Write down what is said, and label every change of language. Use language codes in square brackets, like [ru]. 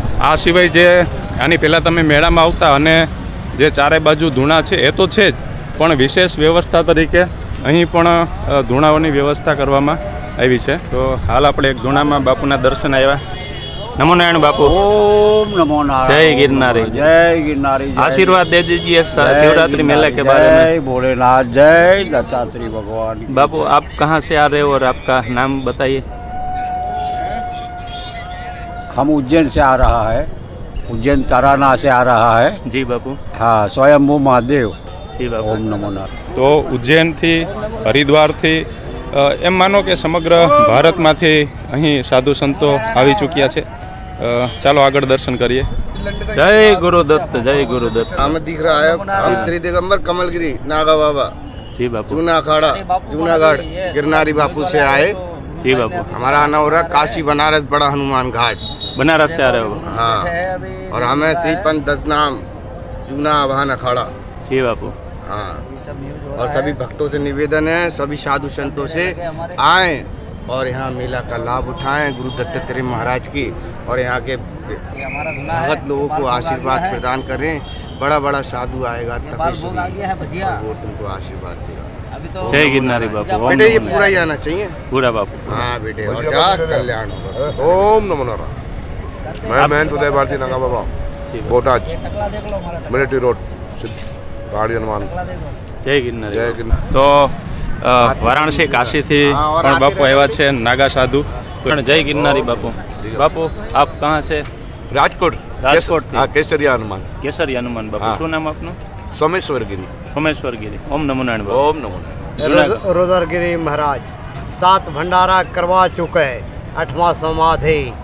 [gu] આ સિવાય જે આની પહેલાં તમે મેળામાં આવતા અને જે ચારે બાજુ ધૂણા છે એ તો છે જ, પણ વિશેષ વ્યવસ્થા તરીકે અહીં પણ ધૂણાઓની વ્યવસ્થા કરવામાં આવી છે। તો હાલ આપણે એક ધૂણામાં બાપુના દર્શન આવ્યા। [hi] नमो नारायण बापू। ओम नमो नारायण। जय गिरनारी। जय गिरनारी। आशीर्वाद दे दीजिए शिवरात्रि मेले के बारे में। जय भोलेनाथ। जय दत्तात्रेय भगवान। बापू, आप कहाँ से आ रहे हो और आपका नाम बताइए? हम उज्जैन से आ रहा है, उज्जैन ताराना से आ रहा है। जी बापू। हाँ, स्वयंभू महादेव। जी बापू। ओम नमो नारायण। [gu] તો ઉજ્જૈનથી, હરિદ્વારથી એમ માનો કે સમગ્ર ભારતમાંથી અહીં સાધુ સંતો આવી ચૂક્યા છે। ચાલો આગળ દર્શન કરીએ। [hi] जय गुरुदत्त। जय गुरुदत्त। हमें दिख रहा है हम श्री दिगंबर कमलगिरी नागा बाबा जी बापू। जूना अखाड़ा जूनागढ़ गिरनारी बापू से आए। जी बापू। हमारा आना हो रहा काशी बनारस बड़ा हनुमान घाट। बनारस से आ रहे हो? हाँ, और हमें श्री पंत दत्तनाम जूना आवाहन अखाड़ा। जी बापू। हाँ, और सभी भक्तों से निवेदन है सभी साधु संतों से आएं और यहाँ मेला का लाभ उठाएं गुरु दत्तात्रेय महाराज की, और यहाँ के भगत लोगों को आशीर्वाद प्रदान करें। बड़ा बड़ा साधु आएगा तपस्वी और वो तुमको आशीर्वाद देगा। जय गिरनारी बापू। बेटे ये पूरा ही आना चाहिए। पूरा बापू। हाँ बेटे, और जा कल्याण होगा। ओम नमो नारायण। मैं महंत उदय भारती नागा बाबा, बोटाज, मिलिट्री रोड, पहाड़ी हनुमान। जय गिरनारी। जय गिरनारी। [gu] तो વારાણસી કાશીથી પણ બાપુ આવ્યા છે નાગા સાધુ। [hi] તો જય गिरनारी बापू। बापू, आप कहाँ से? राजकोट। [gu] राजकोट थी। [hi] हाँ, केसरिया हनुमान। केसरी हनुमान बापू। हाँ। [gu] શું નામ આપનું? [hi] सोमेश्वर गिरी। [gu] સોમેશ્વર ગીરી। ઓમ નમો નારાયણ બાપુ। [hi] ओम नमो नारायण। रोदरगिरी महाराज। 7 भंडारा करवा चुके, 8वां समाधि।